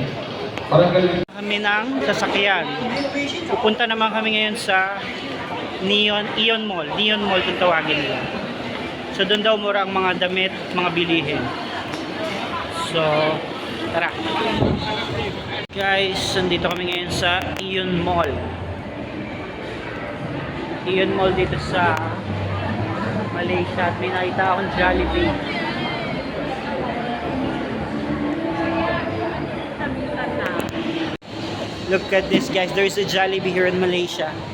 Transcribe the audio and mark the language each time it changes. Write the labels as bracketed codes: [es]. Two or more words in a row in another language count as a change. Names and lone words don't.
[tl] Barangkali Kami ng sasakyan. Pupunta naman kami ngayon sa Ion Mall kung tawagin nila. So doon daw mura ang mga damit, mga bilihin. So tara. Guys, nandito kami ngayon sa Ion Mall. Ion Mall dito sa Malaysia at may nakita akong Jollibee. [en] Look at this guys, there is a Jollibee here in Malaysia.